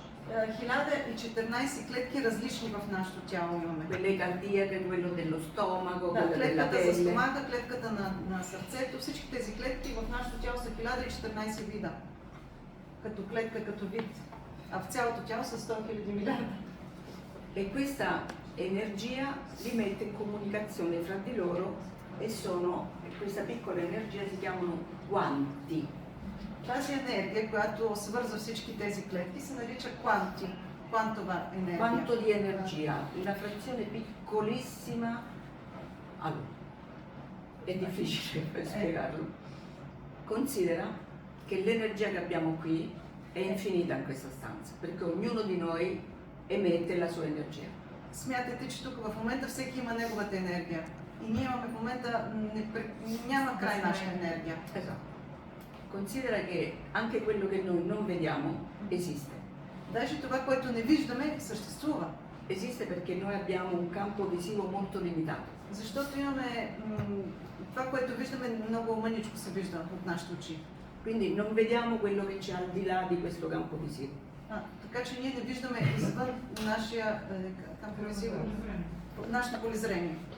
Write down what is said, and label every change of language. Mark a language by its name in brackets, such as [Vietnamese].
[Bulgarian] 1014 клетки различни в нашето тяло имаме. [Italian] Quelle cardiache, quello dello stomaco, [Bulgarian] Да, [Italian] quella della [Bulgarian] клетката за [Italian] pelle. [Bulgarian] стомаха, клетката на сърцето, всички тези клетки в нашето тяло са 1014 вида. Като клетка, като вид. А в цялото тяло са 100 хиляди милиарда. [Italian] E questa energia li mette in comunicazione fra di loro e questa piccola energia si chiamano quanti. [Bulgarian] Тази енергия, която свързва всички тези клетки, се нарича кванти. Квантова енергия. [Italian] Quanto di energia? Una frazione piccolissima. Allora, è difficile spiegarlo. Considera che l'energia che abbiamo qui è infinita in questa stanza, perché ognuno di noi emette la sua energia. [Bulgarian] Смятайте, че тук в момента всеки има неговата енергия. И ние имаме в момента, няма край нашата енергия. [Italian] Esatto. Considera che anche quello che noi non vediamo esiste. [Bulgarian] Даже това, което не виждаме, съществува. [Italian] Esiste perché noi abbiamo un campo visivo molto limitato. [Bulgarian] Защото имаме това, което виждаме, много мъничко се вижда от нашите очи. [Italian] Quindi non vediamo quello che c'è al di là di questo campo visivo. [Bulgarian] Така че ние не виждаме извън нашия [Italian] камpo visivo, [Bulgarian] нашето полезрение.